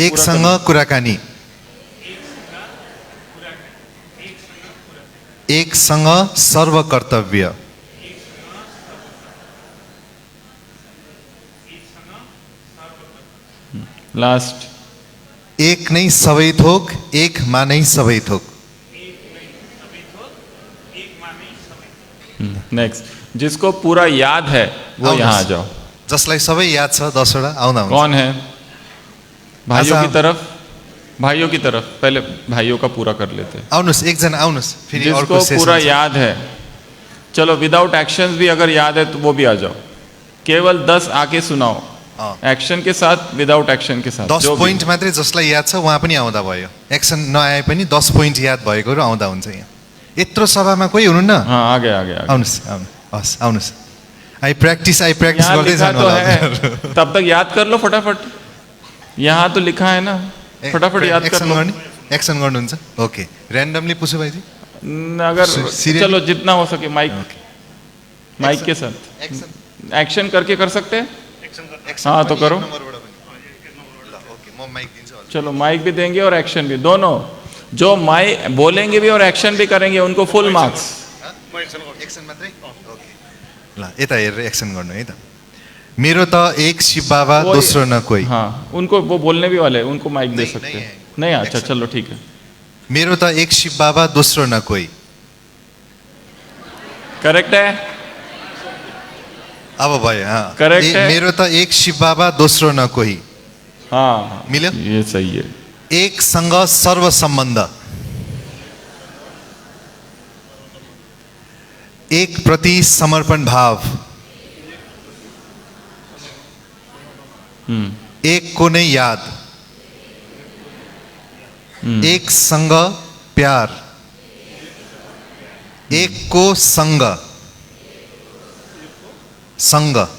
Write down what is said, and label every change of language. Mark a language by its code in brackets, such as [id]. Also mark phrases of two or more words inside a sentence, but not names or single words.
[ne] एक संग कुराकानी, एक संग सर्व कर्तव्य, लास्ट, एक नै सबै थोक, एक मा नै सबै थोक। [hi] नेक्स्ट, जिसको पूरा याद है वो यहाँ आ जाओ। [ne] जसलाई सबै याद छ 10 वटा आउँदा हुन्छ। [hi] कौन है? भाइयों आजा। की तरफ, भाइयों की तरफ। पहले भाइयों का पूरा कर लेते हैं। [ne] आउनुस् एकजना आउनुस्, फेरि अर्को [hi] जिसको [ne] सेसन [hi] पूरा [ne] छ। [hi] याद है, चलो [en] without actions [hi] भी अगर याद है तो वो भी आ जाओ। केवल 10 आके सुनाओ, एक्शन के साथ, [en] without action [hi] के साथ। 10 जो भी। [ne] पोइन्ट मात्रै जसलाई याद छ उहाँ पनि आउँदा भयो। एक्सन नआए पनि 10 पोइन्ट याद भएकोहरू आउँदा हुन्छ यहाँ। यत्रो सभामा कोही हुनुहुन्न? [hi] हाँ, आ गया आ गया। [ne] आउनुस् हस् आउनुस्। आई प्र्याक्टिस यहाँ गर्दै [hi] लिखा [ne] जानु [hi] तो [ne] होला। [hi] है, तब तक याद कर लो फटाफट। यहाँ तो लिखा है ना, फटाफट याद कर लो। [ne] एक्सन गर्नुहुन्छ? ओके, र्यान्डमली पुछु भाइजी। [hi] अगर [en] Serially? [hi] चलो जितना हो सके, माइक माइक के साथ एक्शन करके कर सकते हैं। हाँ तो करो। चलो माइक भी देंगे और एक्शन भी, दोनों। जो माइक बोलेंगे भी और एक्शन भी करेंगे उनको [en] full marks. [ne] एक्सन मात्रै? ओके, ल यता हेरेर एक्सन गर्नु है त। मेरो त एक शिव बाबा दोस्रो न कोही। [hi] हाँ, उनको वो बोलने भी वाले, उनको माइक दे सकते हैं। नहीं, अच्छा चलो ठीक है। [ne] मेरो त एक शिव बाबा दोस्रो न कोही। [hi] करेक्ट है। [ne] अब भयो। हाँ, [hi] Correct है। [ne] मेरो त एक शिव बाबा दोस्रो न कोही। [hi] हाँ [ne] मिल्यो? [hi] ये सही है। [ne] एक संग सर्व सम्बन्ध, एक प्रति समर्पण भाव, एक को नै याद, एक संग प्यार, एक को संग संग।